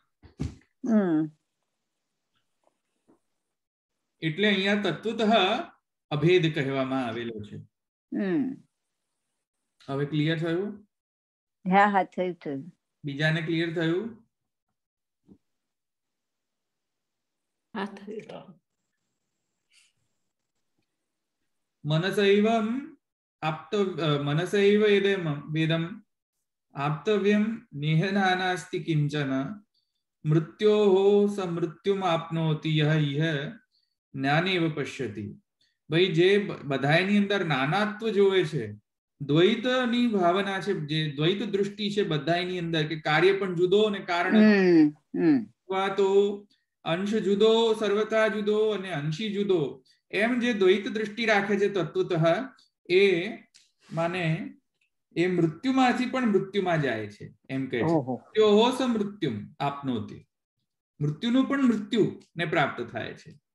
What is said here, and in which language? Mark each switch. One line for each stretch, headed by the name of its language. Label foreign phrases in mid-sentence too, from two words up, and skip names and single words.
Gujarati: એટલે અહીંયા તત્વતઃ અભેદ કહેવામાં આવેલો છે. હવે ક્લિયર થયું? હા હા, થયું થયું. બીજાને ક્લિયર થયું? હા થયું.
Sanskrit: मनसैवम् मनसैव वेदम् आप्तव्यं नेह नानास्ति किंचन मृत्योः स मृत्युम् आप्नोति यह इह ज्ञानेव पश्यति.
Gujarati: ભાઈ જે બધાયની અંદર નાનાત્વ જોવે છે, દ્વૈતની ભાવના છે, જે દ્વૈત દૃષ્ટિ છે બધાયની અંદર કે કાર્ય પણ જુદો ને કારણ અથવા તો અંશ જુદો, સર્વથા જુદો અને અંશી જુદો, એમ જે દ્વૈત દૃષ્ટિ રાખે છે તત્વતઃ એ માને એ મૃત્યુમાંથી પણ મૃત્યુમાં જાય છે એમ કહે છે.
Sanskrit: મૃત્યોઃ સ મૃત્યુમ આપનોતિ.
Gujarati: મૃત્યુનું પણ મૃત્યુને પ્રાપ્ત થાય છે.